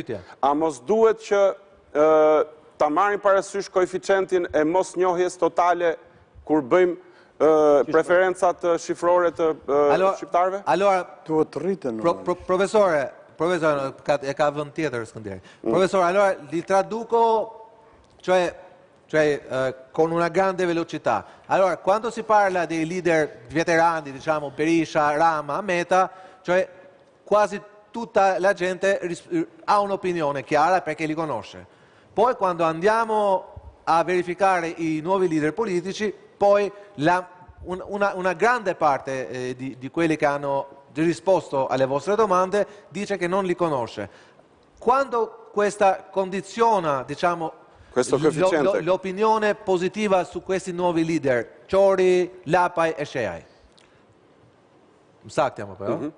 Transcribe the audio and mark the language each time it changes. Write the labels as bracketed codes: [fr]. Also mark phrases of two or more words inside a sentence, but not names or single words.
[sq] A mos duhet që ta marrin parasysh koeficientin e mos njohjes totale kur bëjmë preferencat shifrore të shqiptarëve? Profesore, e ka vënd tjetër Skënder. Profesore, [it] allora li traduco, cioè con una grande velocità. Allora, quando si parla dei leader veterani, diciamo Berisha, Rama, Meta, cioè quasi tutta la gente ha un'opinione chiara perché li conosce. Poi quando andiamo a verificare i nuovi leader politici, poi una grande parte di quelli che hanno risposto alle vostre domande dice che non li conosce. Quando questa condiziona, diciamo, l'opinione positiva su questi nuovi leader, Ciori, Lapaj e Sheaj? [sq] Më saktë jam apo, jo?